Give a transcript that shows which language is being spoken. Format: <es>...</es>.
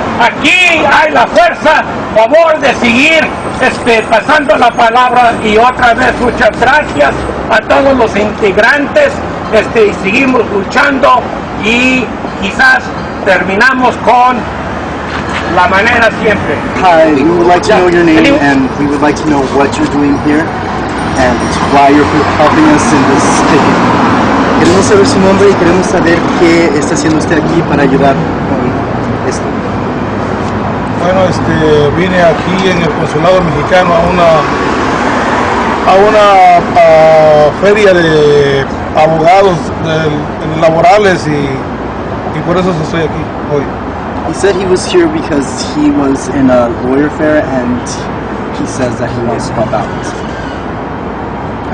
<es>Aquí hay la fuerza, favor de seguir pasando la palabra, y otra vez muchas gracias a todos los integrantes y seguimos luchando y quizás terminamos con la manera siempre.</es> <en>Hi, we would like to know your name and we would like to know what you're doing here and why you're helping us in this picking.</en> <es>Queremos saber su nombre y queremos saber qué está haciendo usted aquí para ayudar con esto. Bueno, vine aquí en el Consulado mexicano a una feria de abogados laborales y por eso estoy aquí hoy.</es> <en>He said he was here because he was in a lawyer fair and he says that he wants to help out.</en>